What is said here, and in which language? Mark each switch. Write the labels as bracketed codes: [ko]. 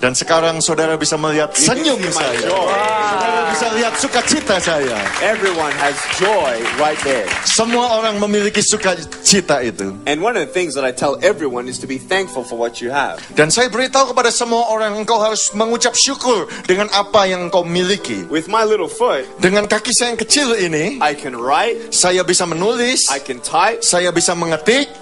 [id] Dan sekarang saudara bisa melihat senyum [en] You can see my [id] saya. [en] joy. [id] Saudara bisa lihat sukacita saya. [en] Everyone has joy right there. [id] Semua orang memiliki sukacita itu. [en] And one of the things that I tell everyone is to be thankful for what you have. [id] Dan saya beritahu kepada semua orang, engkau harus mengucap syukur dengan apa yang engkau miliki. [en] With my little foot, [id] Dengan kaki saya yang kecil ini, [en] I can write, [id] saya bisa menulis, [en] I can type, [id] saya bisa mengetik,